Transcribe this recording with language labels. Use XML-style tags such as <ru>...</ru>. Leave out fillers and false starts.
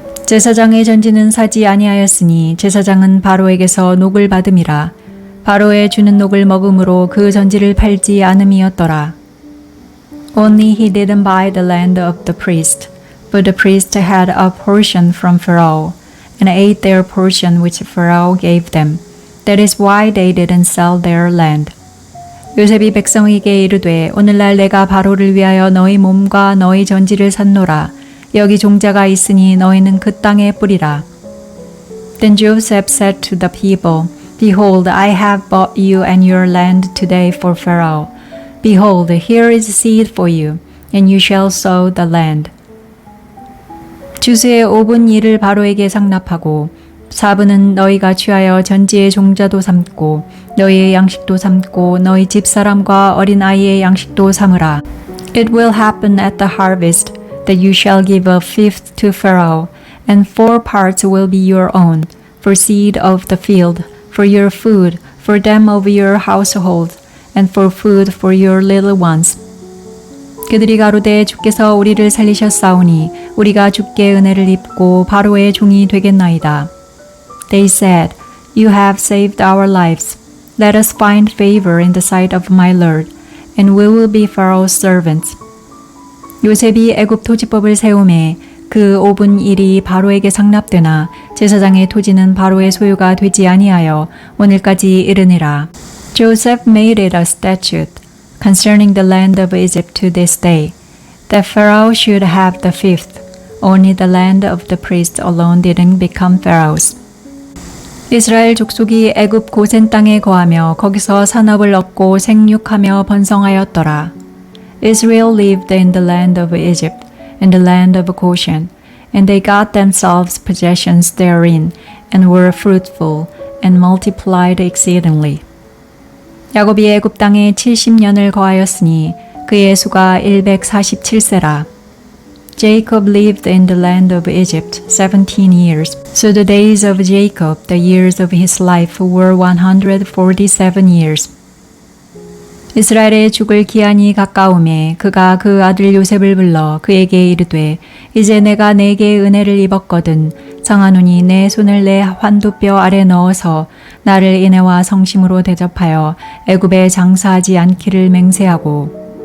<ko>제사장의 전지는 사지 아니하였으니 제사장은 바로에게서 녹을 받음이라. 바로의 주는 녹을 먹음으로 그 전지를 팔지 않음이었더라.</ko> <en>Only he didn't buy the land of the priest, but the priest had a portion from Pharaoh, and ate their portion which Pharaoh gave them. That is why they didn't sell their land.</en> <ko>요셉이 백성에게 이르되 오늘날 내가 바로를 위하여 너희 몸과 너희 전지를 샀노라. 여기 종자가 있으니 너희는 그 땅에 뿌리라.</ko> <en>Then Joseph said to the people, Behold, I have bought you and your land today for Pharaoh. Behold, here is seed for you, and you shall sow the land.</en> <ko>주수의 5분 일을 바로에게 상납하고 4분은 너희가 취하여 전지의 종자도 삼고 너희의 양식도 삼고 너희 집사람과 어린아이의 양식도 삼으라.</ko> <en>It will happen at the harvest that you shall give a fifth to Pharaoh, and 4 parts will be your own, for seed of the field, for your food, for them of your household, and for food for your little ones.</en> <ko>그들이 가로되 주께서 우리를 살리셨사오니 우리가 주께 은혜를 입고 바로의 종이 되겠나이다.</ko> <en>They said, You have saved our lives. Let us find favor in the sight of my Lord, and we will be Pharaoh's servants.</en> <ko>요셉이 애굽 토지법을 세우매 그 5분 일이 바로에게 상납되나 제사장의 토지는 바로의 소유가 되지 아니하여 오늘까지 이르니라.</ko> <en>Joseph made it a statute concerning the land of Egypt to this day, that Pharaoh should have the fifth. Only the land of the priests alone didn't become Pharaoh's.</en> <ko>이스라엘 족속이 애굽 고센 땅에 거하며 거기서 산업을 얻고 생육하며 번성하였더라.</ko> <en>Israel lived in the land of Egypt, in the land of Goshen, and they got themselves possessions therein, and were fruitful, and multiplied exceedingly.</en> <ko>야곱이 애굽 땅에 70년을 거하였으니 그의 수가 147세라.</ko> <en>Jacob lived in the land of Egypt 17 years. So the days of Jacob, the years of his life, were 147 years.</en> <ko>이스라엘의 죽을 기한이 가까우매 그가 그 아들 요셉을 불러 그에게 이르되 이제 내가 내게 은혜를 입었거든 청하노니 내 손을 내 환도뼈 아래 넣어서 나를 인애와 성심으로 대접하여 애굽에 장사하지 않기를 맹세하고</ko>